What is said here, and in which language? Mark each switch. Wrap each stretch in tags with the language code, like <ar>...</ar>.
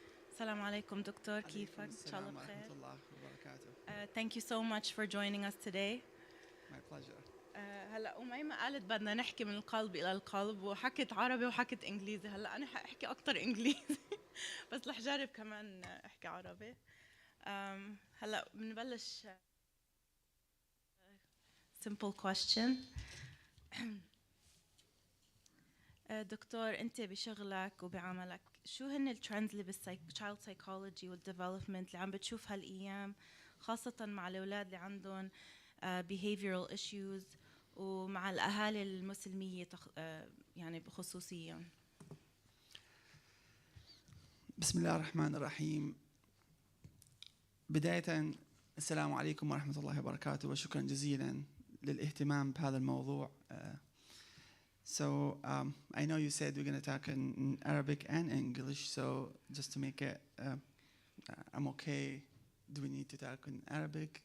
<ar>السلام عليكم دكتور، كيفك؟ إن شاء الله بخير. ورحمة الله وبركاته.</ar> <en>Thank you so much for joining us today. My pleasure.</en> <ar>هلا مهمة قالت بدنا نحكي من القلب إلى القلب وحكت عربي وحكت إنجليزي. هلا أنا حأحكي أكتر إنجليزي بس رح جرب كمان أحكي عربي. هلا بنبلش</ar> <en>simple question.</en> <ar>دكتور أنت بشغلك وبعملك شو هن الترندز اللي بالchild psychology والdevelopment اللي عم بتشوف هالأيام خاصة مع الأولاد اللي عندهم</ar> <en>behavioral issues</en> <ar>ومع الأهالي المسلمية يعني بخصوصيا؟ بسم الله الرحمن الرحيم. بداية السلام عليكم ورحمة الله وبركاته وشكرا جزيلا للاهتمام بهذا الموضوع.</ar> <en>So I know you said we're going to talk in Arabic and English, so just to make it, I'm okay. Do we need to talk in Arabic?</en>